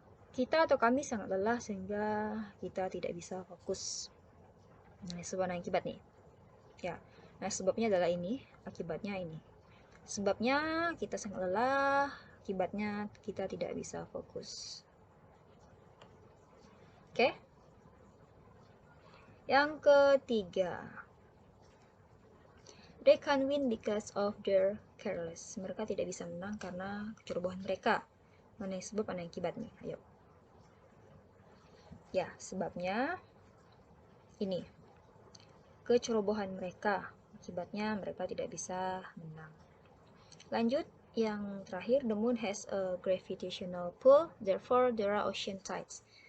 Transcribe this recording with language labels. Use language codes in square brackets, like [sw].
[id] Kita atau kami sangat lelah sehingga kita tidak bisa fokus. Nah, sebab dan akibat nih. Ya. Nah, sebabnya adalah ini, akibatnya ini. Sebabnya kita sangat lelah Akibatnya kita tidak bisa fokus. Oke. Yang ketiga, [en] they can't win because of their careless. [id] Mereka tidak bisa menang karena kecerobohan mereka. Mana yang sebab, mana yang akibat nih? Ayo. Ya, sebabnya ini. Kecerobohan mereka. Akibatnya mereka tidak bisa menang. Lanjut, yang terakhir, [en] the moon has a gravitational pull, therefore there are ocean tides.